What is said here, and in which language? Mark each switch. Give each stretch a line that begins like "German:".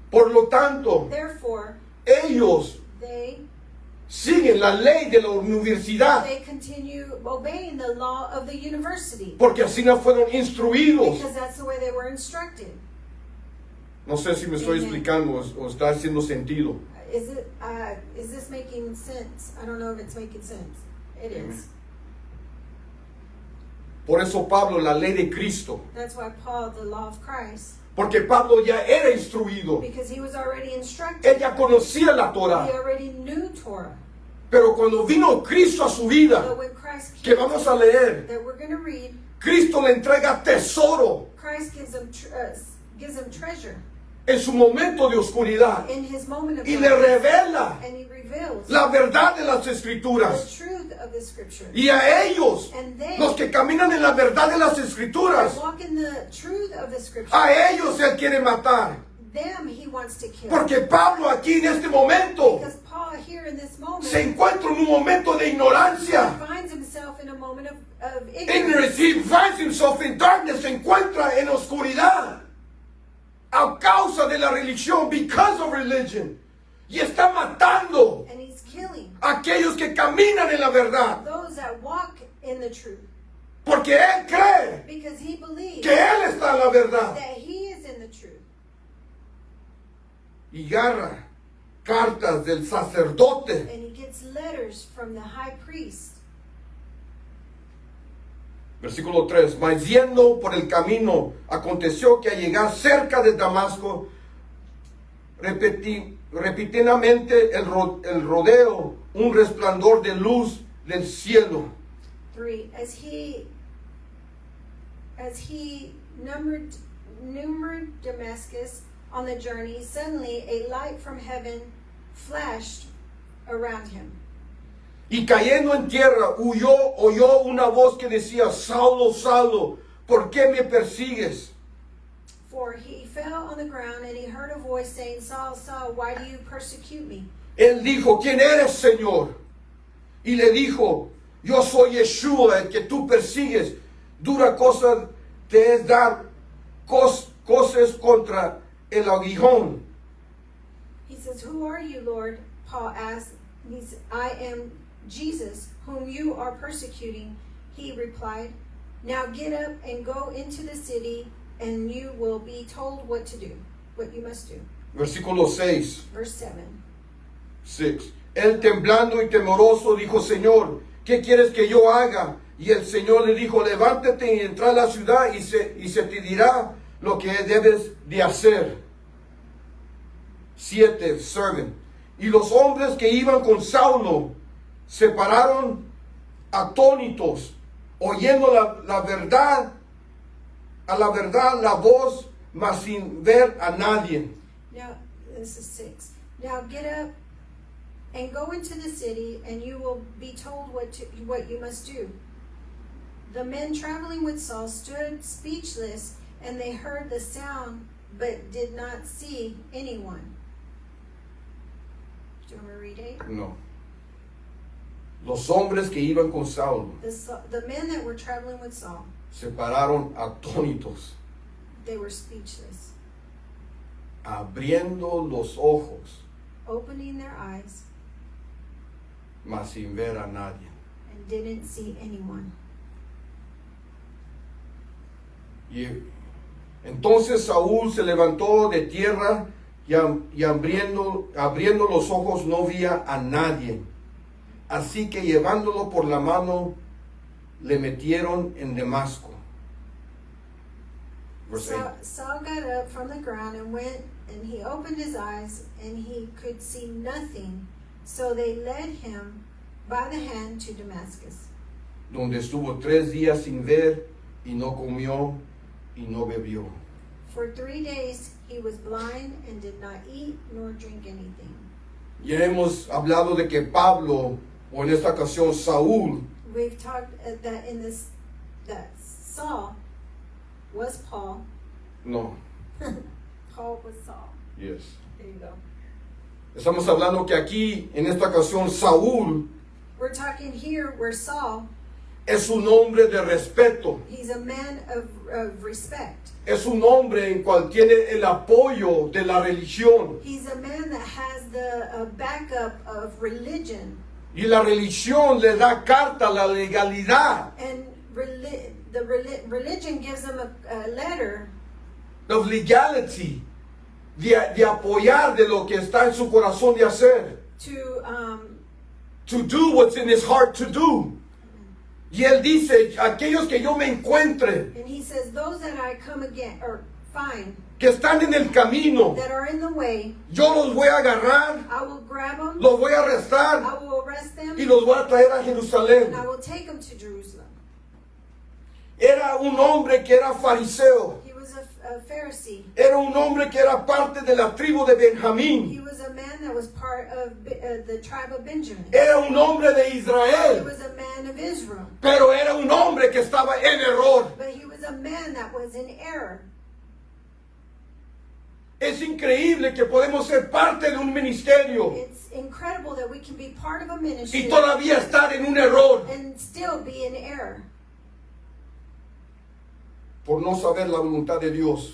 Spanish: Por lo tanto,
English: Therefore,
Spanish: ellos
English: they
Spanish: siguen la ley de la universidad
English: continue obeying the law of the university
Spanish: porque así no fueron instruidos.
English: because that's the way they were instructed.
Spanish: No sé si me estoy
English: Amen.
Spanish: explicando o está haciendo sentido.
English: Is this making sense? I don't know if it's making sense. It Amen. is.
Spanish: Por eso Pablo, la ley de Cristo,
English: That's why Paul, the law of Christ,
Spanish: porque Pablo ya era instruido.
English: because he was already instructed.
Spanish: Él ya conocía la
English: He
Spanish: Torah.
English: already knew Torah.
Spanish: Pero cuando vino Cristo a su vida,
English: But when Christ
Spanish: que
English: came,
Spanish: vamos a leer,
English: that we're going to read,
Spanish: Cristo le entrega tesoro
English: Christ gives him treasure
Spanish: en su momento de oscuridad
English: in his moment of
Spanish: y le
English: darkness,
Spanish: revela
English: and he reveals
Spanish: la verdad de las
English: the
Spanish: Escrituras.
English: truth of the scripture.
Spanish: Y a ellos,
English: And they
Spanish: los que caminan en la verdad de las Escrituras,
English: walk in the truth of the scripture.
Spanish: a ellos Él quiere matar.
English: them he wants to kill.
Spanish: Porque Pablo aquí en este momento
English: Because Paul here in this moment
Spanish: se encuentra en un momento de ignorancia.
English: finds himself in a moment of Ignorance. He finds himself in darkness.
Spanish: Se encuentra en oscuridad a causa de la religión,
English: because of religion.
Spanish: Y está matando
English: And he's killing
Spanish: a aquellos que caminan en la verdad.
English: those that walk in the truth.
Spanish: Porque él cree
English: Because he believes
Spanish: que él está en la verdad.
English: that he is in the truth.
Spanish: Y agarra cartas del sacerdote.
English: And he gets letters from the high priest.
Spanish: Versículo 3. Mas yendo por el camino, aconteció que al llegar cerca de Damasco, repentinamente el rodeo, un resplandor de luz del cielo.
English: 3. As he numbered Damascus on the journey, suddenly a light from heaven flashed around him.
Spanish: Y cayendo en tierra, oyó una voz que decía, Saulo, Saulo, ¿por qué me persigues?
English: For he fell on the ground and he heard a voice saying, Saul, Saul, why do you persecute me?
Spanish: Él dijo, ¿quién eres, Señor? Y le dijo, yo soy Yeshua, el que tú persigues. Dura cosa te es dar cosas contra el aguijón.
English: He says, who are you, Lord? Paul asked. He said, I am Jesus, whom you are persecuting. He replied, now get up and go into the city, and you will be told what to do, what you must do.
Spanish: Versículo 6.
English: Verse 7.
Spanish: 6. Él temblando y temoroso dijo, Señor, ¿qué quieres que yo haga? Y el Señor le dijo, levántate y entra a la ciudad y se te dirá lo que debes de hacer. 7.
English: Servant.
Spanish: Y los hombres que iban con Saulo se pararon atónitos, oyendo la verdad, a la verdad la voz, mas sin ver a nadie.
English: Now, this is 6. Now get up and go into the city, and you will be told what you must do. The men traveling with Saul stood speechless, and they heard the sound, but did not see anyone. Do you want me to read 8? No.
Spanish: Los hombres que iban con Saulo
English: The men that were traveling with Saul,
Spanish: se pararon atónitos,
English: they were speechless,
Spanish: abriendo los ojos,
English: opening their eyes,
Spanish: mas sin ver a nadie.
English: and didn't see anyone.
Spanish: Y entonces Saúl se levantó de tierra y abriendo los ojos no veía a nadie. Así que llevándolo por la mano le metieron en Damasco.
English: Verse 8. Saul got up from the ground and went, and he opened his eyes, and he could see nothing. So they led him by the hand to Damascus,
Spanish: Donde estuvo 3 días sin ver y no comió y no bebió.
English: For 3 days he was blind and did not eat nor drink anything.
Spanish: Ya hemos hablado de que Pablo, o en esta ocasión Saúl,
English: We've talked that Saul was Paul. no, Paul was Saul. yes. There you go.
Spanish: Estamos hablando que aquí, en esta ocasión, Saúl
English: We're talking here where Saul,
Spanish: es un hombre de respeto.
English: he's a man of respect.
Spanish: Es un hombre en cual tiene el apoyo de la religión.
English: He's a man that has the backup of religion.
Spanish: Y la religión le da carta a la legalidad
English: And religion gives him a letter of legality,
Spanish: de apoyar de lo que está en su corazón de hacer.
English: To do what's in his heart to do.
Spanish: Y él dice, aquellos que yo me encuentre,
English: and he says, those that I come again or find
Spanish: que están en el camino,
English: that are in the way,
Spanish: yo los voy a agarrar,
English: I will grab them,
Spanish: los voy a arrestar
English: I will arrest them,
Spanish: y los voy a traer a Jerusalén.
English: and I will take them to Jerusalem.
Spanish: Era un hombre que era fariseo.
English: He was a Pharisee.
Spanish: Era un hombre que era parte de la tribu de
English: He
Spanish: Benjamín.
English: was a man that was part of the tribe of Benjamin.
Spanish: Era un hombre de
English: He
Spanish: Israel.
English: was a man of Israel.
Spanish: Pero era un hombre que estaba en error.
English: But he was a man that was in error.
Spanish: Es increíble que podemos ser parte de un ministerio
English: It's incredible that we can be part of a ministry
Spanish: y todavía estar en un error
English: and still be in error
Spanish: por no saber la voluntad de Dios.